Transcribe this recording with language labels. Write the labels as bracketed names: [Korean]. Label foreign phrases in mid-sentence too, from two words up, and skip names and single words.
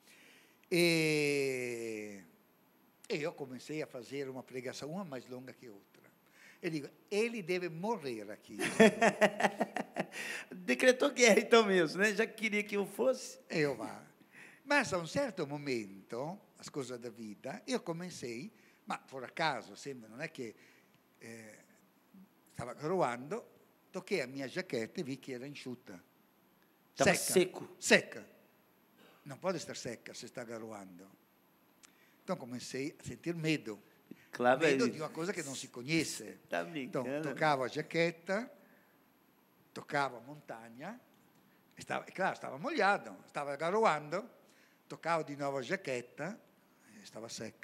[Portuguese] E eu comecei a fazer uma pregação, uma mais longa que outra. Eu digo, ele deve morrer aqui. Decretou guerra então mesmo, né? Já queria que eu fosse. Eu vá. Mas a um certo momento, as coisas da vida, eu comecei, ma por acaso, sempre, [Italian] non è che stava [Portuguese] garoando, toquei a minha jaqueta e vi que era enxuta. Estava seco. Seca. Não pode estar seca se está garoando. Então comecei a sentir medo. Claro, medo de uma coisa que não se conhece. Tá brincando. Então, tocava a jaqueta, tocava a montanha, estava molhado, estava garoando, tocava de novo a jaqueta, estava seca.